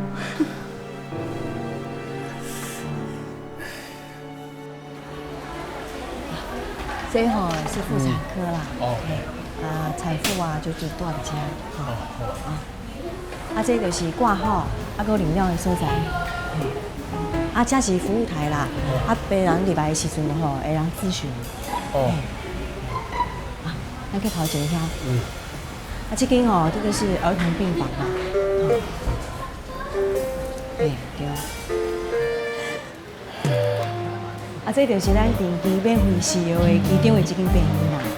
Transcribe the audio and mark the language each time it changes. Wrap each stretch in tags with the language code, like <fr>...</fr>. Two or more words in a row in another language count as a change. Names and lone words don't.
<nan>这吼是妇产科啦，产妇啊就住住伫遮，啊，这就是挂号，啊，搁领料的所在，啊，这是服务台啦，啊，病人入来的时阵吼，会人咨询，咱去头前遐，啊，这间吼，这个是儿童病房啦，对。啊，这就是咱长期免费使用的其中的一间病院啦。</nan>